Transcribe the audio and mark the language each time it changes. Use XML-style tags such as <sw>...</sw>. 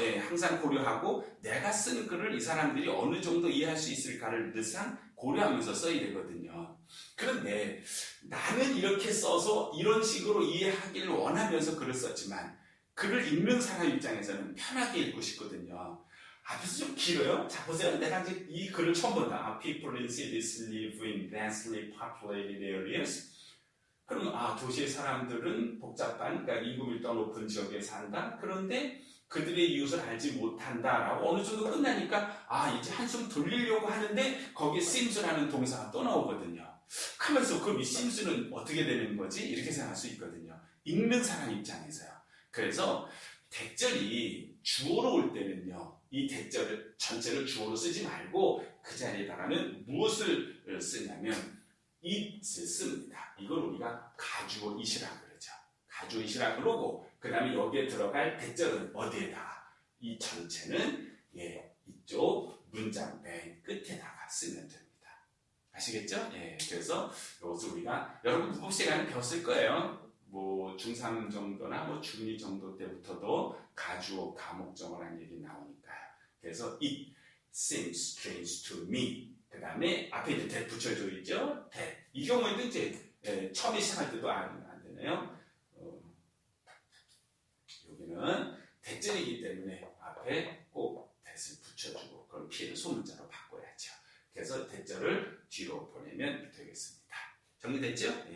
<ko>예, 항상 고려하고 내가 쓴 글을 이 사람들이 어느 정도 이해할 수 있을까를 늘상 고려하면서 써야 되거든요. 그런데 나는 이렇게 써서 이런 식으로 이해하기를 원하면서 글을 썼지만 글을 읽는 사람 입장에서는 편하게 읽고 싶거든요. 앞에서 좀 길어요? 자, 보세요. 내가 이제 이 글을 처음 본다.</ko> <en>People in cities live in densely populated areas.</en> <ko>그럼 도시의 사람들은 복잡한, 그러니까 인구 밀도가 높은 지역에 산다. 그런데 그들의 이웃을 알지 못한다라고 어느 정도 끝나니까 이제 한숨 돌리려고 하는데 거기에 seems라는 동사가 또 나오거든요. 그러면서 그럼 이 seems는 어떻게 되는 거지? 이렇게 생각할 수 있거든요. 읽는 사람 입장에서요. 그래서 대절이 주어로 올 때는요, 이 대절 전체를 주어로 쓰지 말고 그 자리에다가는 무엇을 쓰냐면 it을 씁니다. 이걸 우리가 가주어 it이라고 그러죠. 가주어 it이라고 그러고 그 다음에 여기에 들어갈 대절은 어디에다가? 이 전체는 이쪽 문장 맨 끝에다가 쓰면 됩니다. 아시겠죠? 그래서 이것을 우리가 여러분 문법 시간에 배웠을 거예요. 뭐 중3 정도나 뭐 중2 정도 때부터도 가주어 가목적어라는 얘기 나오니까요. 그래서</ko> <en>it seems strange to me.</en> <ko>그 다음에 앞에 이제 that 붙여져 있죠.</ko> <en>that.</en> <ko>이 경우에도 이제 처음에 시작할 때도 안 되네요. 여기는 대절이기 때문에 앞에 꼭 that을 붙여주고 그럼 P는 소문자로 바꿔야죠. 그래서 대절을 뒤로 보내면 되겠습니다. 정리됐죠?</ko>